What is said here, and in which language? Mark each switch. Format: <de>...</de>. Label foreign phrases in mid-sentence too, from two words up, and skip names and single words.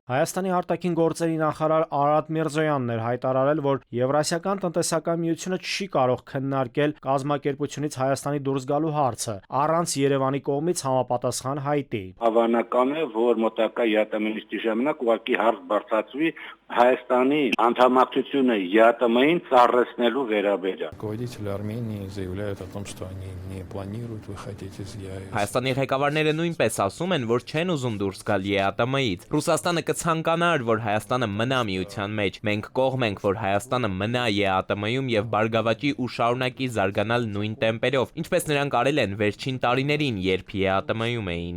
<hy>Հայաստանի արտաքին գործերի նախարար Արադ Միրզոյանն էր հայտարարել, որ Եվրասիական տնտեսական միությունը չի կարող քննարկել կազմակերպությունից Հայաստանի դուրս գալու հարցը առանց Երևանի կողմից համապատասխան հայտի։ Հավանական է, որ մոտակա ԵԱՏՄ-ի ժամանակ ուղղակի հարց բարձրացվի Հայաստանի անդամակցությունը ԵԱՏՄ-ին ծառայեցնելու վերաբերյալ։</hy> <ru>Руководители Армении заявляют о том, что они не планируют выходить из ЕАЭС.</ru> <hy>Հայաստանի ղեկավարները նույնպես ասում են, որ չեն ուզում դուրս գալ ԵԱՏՄ-ից։ Ռուսաստանը կցանկանար, որ Հայաստանը մնա միության մեջ։ Մենք կողմ ենք, որ Հայաստանը մնա ԵԱՏՄ-ում եւ բարգավաճի ու շարունակի զարգանալ նույն տեմպերով, ինչպես նրանք արել են վերջին տարիներին, երբ ԵԱՏՄ-ում էին։</hy>